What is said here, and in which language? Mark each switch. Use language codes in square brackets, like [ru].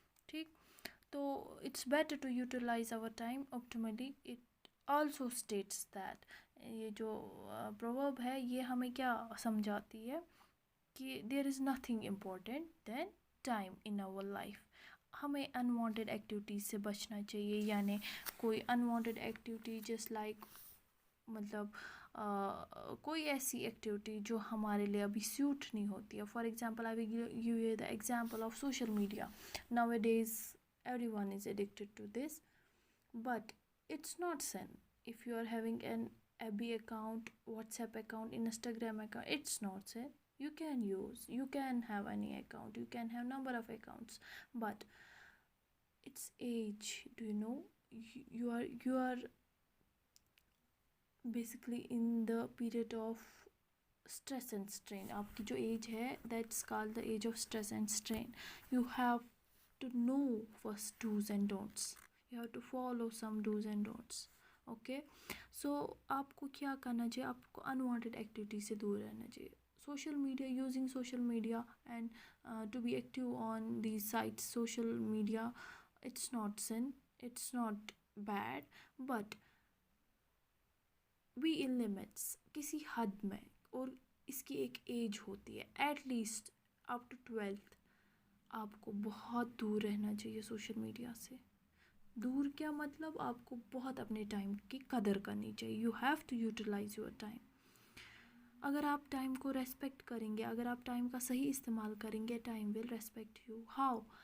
[hi] ठीक, तो [en] it's better to utilize our time optimally. It also states that [hi] ये जो proverb है ये हमें क्या समझाती है कि [en] there is nothing important than time in our life. [hi] हमें unwanted activities से बचना चाहिए, यानी कोई unwanted activity [en] just like [hi] मतलब कोई ऐसी एक्टिविटी जो हमारे लिए अभी सूट नहीं होती है. [en] For example I will give you the example of social media. Nowadays everyone is addicted to this, but it's not sin. If you are having an FB account, WhatsApp account, Instagram account, it's not sin. You can have any account, you can have number of accounts, but it's age. Do you know you are basically in the period of stress and strain. [hi] आपकी जो [en] age है that's called the age of stress and strain. You have to know first do's and don'ts. You have to follow some do's and don'ts. [hi] Okay, so आपको क्या करना चाहिए? आपको unwanted activity से दूर रहना चाहिए. [en] Using social media and to be active on these sites, social media, it's not sin, it's not bad, but be in limits, [hi] किसी हद में. और इसकी एक एज होती है, at least up to 12th आपको बहुत दूर रहना चाहिए सोशल मीडिया से. दूर क्या मतलब? आपको बहुत अपने टाइम की कदर करनी चाहिए. [en] You have to utilise your time. [hi] अगर आप टाइम को रेस्पेक्ट करेंगे, अगर आप टाइम का सही इस्तेमाल करेंगे, [en] Time will respect you. How?